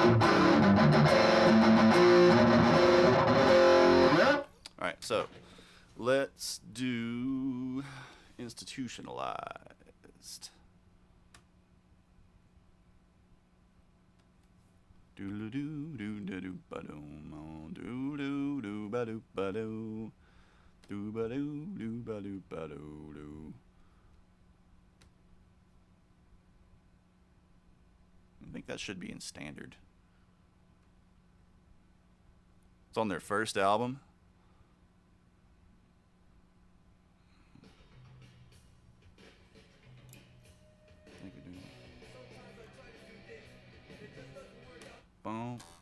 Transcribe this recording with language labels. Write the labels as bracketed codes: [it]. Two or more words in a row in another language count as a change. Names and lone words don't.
[en] Alright, so Let's do institutionalized. Do do do do do ba do do do do ba do ba do do ba do ba do ba do. I think that should be in standard. It's on their first album. Boom.